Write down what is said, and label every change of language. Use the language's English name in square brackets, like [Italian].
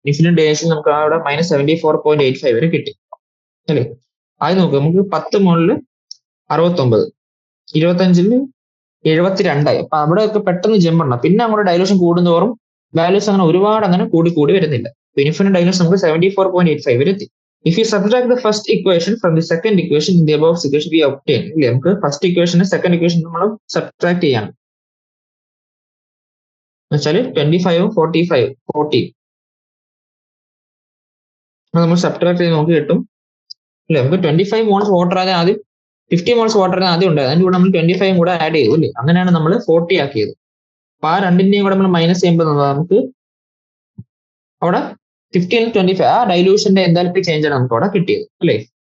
[Malayalam] Infinite dilution നമുക്ക് അവിടെ -74.85 വരെ കിട്ടി അല്ലേ. അത് നോക്കുക, നമുക്ക് 10 മോളില് 69, 25 72. അപ്പൊ അവിടെ ഒക്കെ പെട്ടെന്ന് ജമ്പ് ഉണ്ടാവും. പിന്നെ അങ്ങോട്ട് ഡൈലൂഷൻ കൂടുന്നതോറും വാല്യൂസ് അങ്ങനെ ഒരുപാട് അങ്ങനെ കൂടി വരുന്നില്ല. ഇൻഫിനിറ്റ് ഡൈലൂഷൻ നമുക്ക് 74.85 വരെ എത്തി. [English] If you subtract the first equation from the second equation in the above equation we obtain, [Malayalam] ഇല്ലേ, നമുക്ക് ഫസ്റ്റ് ഇക്വേഷന് സെക്കൻഡ് ഇക്വേഷൻ നമ്മൾ സബ്ട്രാക്ട് ചെയ്യണം. എന്നുവെച്ചാല് 25 45 40 നമ്മൾ സബ്ട്രാക്ട് ചെയ്ത് നമുക്ക് കിട്ടും അല്ലെ. നമുക്ക് 25 മോൾസ് വാട്ടർ ആദ്യം 50 മോൾസ് വാട്ടർ ആദ്യം ഉണ്ടായത്, അതിന്റെ കൂടെ നമ്മൾ 25 കൂടെ ആഡ് ചെയ്തു അല്ലേ. അങ്ങനെയാണ് നമ്മൾ 40 ആക്കിയത്. അപ്പൊ ആ രണ്ടിന്റെയും കൂടെ നമ്മൾ മൈനസ് ചെയ്യുമ്പോൾ നമുക്ക് അവിടെ 15-25 ആ ഡൈലൂഷന്റെ എൻതാൽപ്പി ചേഞ്ച് ആണ് നമുക്ക് അവിടെ കിട്ടിയത് അല്ലേ.